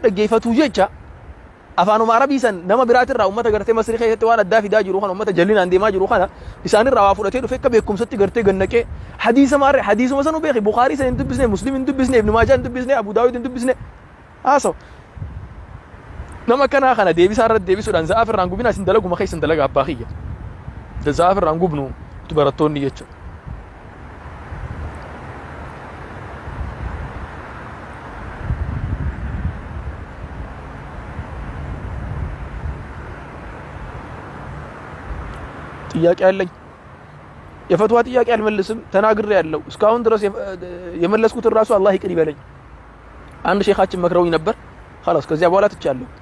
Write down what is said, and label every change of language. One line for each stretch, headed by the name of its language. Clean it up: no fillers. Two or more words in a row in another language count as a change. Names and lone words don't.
Oromo: dhaggeeffatu jecha afaanuma arabii san nama biraatirraa ummata gartee masrii keessatti waan addaa fidaa jiru kana ummata jallinaan deemaa jiru kana isaanirraa waa fudhatee dhufe akka beekumsatti gartee gannaqee hadiisuma sanu beeki bukaarii san hin dubbisne muslim hin dubbisne ibnu maajaa hin dubbisne abu daawud hin dubbisne haasaw nama kana kana deebisaa irratti deebisuudhaan za'aaf irraan gubinaa isin dalaguma keessan dalaga abbaa kiyya za'aaf irraan gubnu barattoonni jecha
Amharic: ጥያቄ አለኝ የፈትዋ ጥያቄ አልመልስም ተናግሬ ያለው እስካሁን ድረስ የመለስኩት ራሱ አላህ ይቅር ይበለኝ አንድ ሼኻችን መክረውኝ ነበር خلاص ከዚያ በኋላ ትቻለሁ